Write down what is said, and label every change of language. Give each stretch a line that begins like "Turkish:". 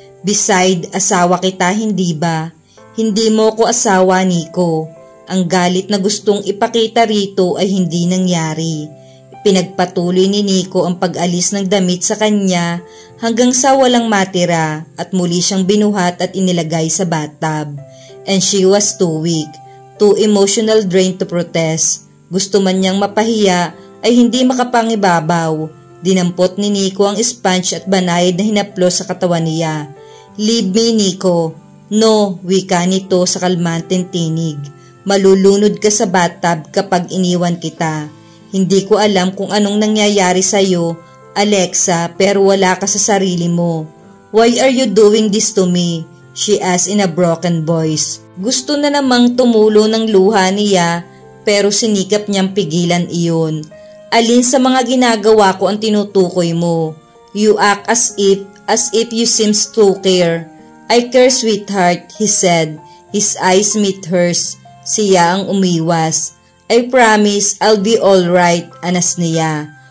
Filipino: "Beside, asawa kita, hindi ba? Hindi mo ko asawa, Nico." Ang galit na gustong ipakita rito ay hindi nangyari. Pinagpatuloy ni Nico ang pag-alis ng damit sa kanya hanggang sa walang matira at muli siyang binuhat at inilagay sa bathtub.
English: And she was too weak, too emotional drained to protest.
Filipino: Gusto man niyang mapahiya ay hindi makapangibabaw. Dinampot ni Nico ang sponge at banayad na hinaplos sa katawan niya.
English: "Leave me, Nico."
Filipino: "No," wika nito sa kalmanteng tinig. "Malulunod ka sa bathtub kapag iniwan kita. Hindi ko alam kung anong nangyayari sa'yo, Alexa, pero wala ka sa sarili mo."
English: "Why are you doing this to me?" she asked in a broken voice.
Filipino: Gusto na namang tumulo ng luha niya pero sinikap niyang pigilan iyon. "Alin sa mga ginagawa ko ang tinutukoy mo?
English: You act as if you seems to care." "I care, sweetheart," he said. His eyes met hers.
Filipino: Siya ang umiwas.
English: "I promise I'll be alright,"
Filipino: anas niya.